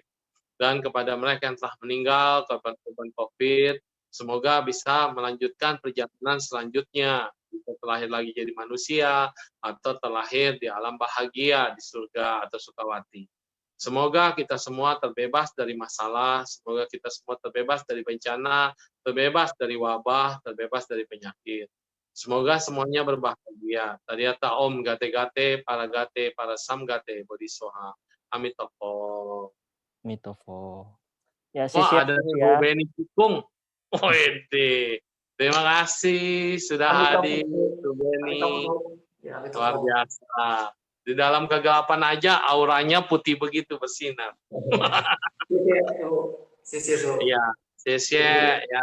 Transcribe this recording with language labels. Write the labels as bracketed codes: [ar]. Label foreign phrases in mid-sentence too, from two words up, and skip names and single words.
[id] Dan kepada mereka yang telah meninggal, korban-korban COVID, semoga bisa melanjutkan perjalanan selanjutnya, bisa terlahir lagi jadi manusia, atau terlahir di alam bahagia, di surga atau sukawati. Semoga kita semua terbebas dari masalah, semoga kita semua terbebas dari bencana, terbebas dari wabah, terbebas dari penyakit. Semoga semuanya berbahagia. [sa] तद्यथा ॐ गते गते पार संगते बोधि स्वाहा. [id] Amitofo. Mitofo. Ya, Wah, siap ada ya. Bu Beni Cikung. Wede. Terima kasih sudah hadir, Bu Beni. Luar biasa. Di dalam kegelapan aja auranya putih begitu bersinar. Iya, Sesye ya.